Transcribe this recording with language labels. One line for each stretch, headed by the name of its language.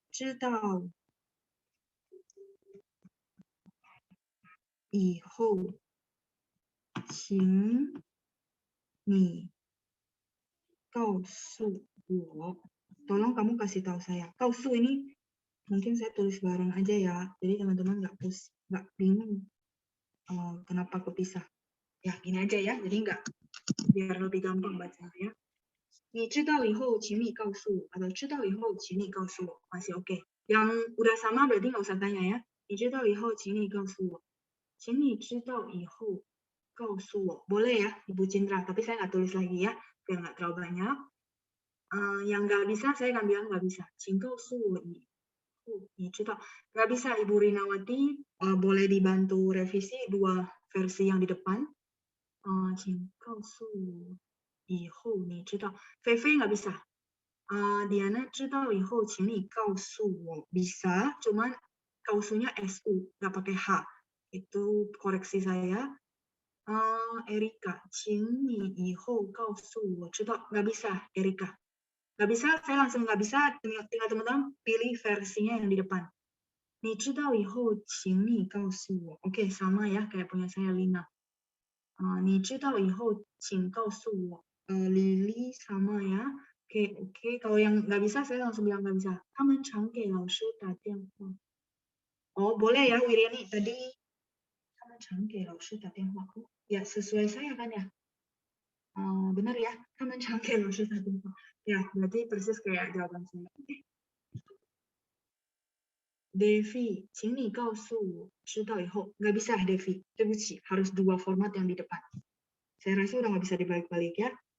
Chinese: 知道以后，请你告诉我。
Indonesian: Tolong kamu kasih tahu saya. 告诉 ini mungkin saya tulis bareng aja ya. Jadi teman-teman nggak bingung kenapa kepisah. Ya gini aja ya. Jadi biar lebih gampang baca ya.
Chinese: 你知道以后，请你告诉我。atau 知道以后，请你告诉我 masih oke.
Indonesian: Yang udah sama berarti nggak usah tanya ya.
Chinese: 你知道以后，请你告诉我。请你知道以后告诉我。 Boleh ya, Ibu Cindra.
Indonesian: Tapi saya nggak tulis lagi ya, biar nggak terlalu banyak. Yang nggak bisa, saya akan bilang nggak bisa.
Chinese: 请告诉我以后，你知道. Nggak bisa, Ibu Rinawati.
Indonesian: Boleh dibantu revisi dua versi yang di depan.
Chinese: 请告诉我以后，你知道. Fefe nggak bisa.
Indonesian: Diana 知道以后，请你告诉我 bisa, cuman kausunya su, nggak pakai h. Itu koreksi saya.
Chinese: Erika, 请你以后告诉我知道.
Indonesian: Nggak bisa, Erika. Nggak bisa, saya langsung nggak bisa. Tinggal teman-teman pilih versinya yang di depan.
Chinese: 你知道以后，请你告诉我.
Indonesian: Oke, sama ya kayak punya saya Lina. 你知道以后，请告诉我。 Lily sama ya. Oke. Kalau yang nggak bisa, saya langsung bilang nggak bisa.
Chinese: 他们常给老师打电话. Oh, boleh ya, Wiriani. Tadi 他们常给老师打电话.
Indonesian: Ya, sesuai saya kan ya? Benar ya? 他们常给老师打电话. Ya, berarti persis kayak jawaban saya. Oke.
Chinese: Devi, 请你告诉我知道以后.
Indonesian: Nggak bisa, Devi. 对不起, harus dua format yang di depan. Saya rasa udah nggak bisa dibalik-balik ya.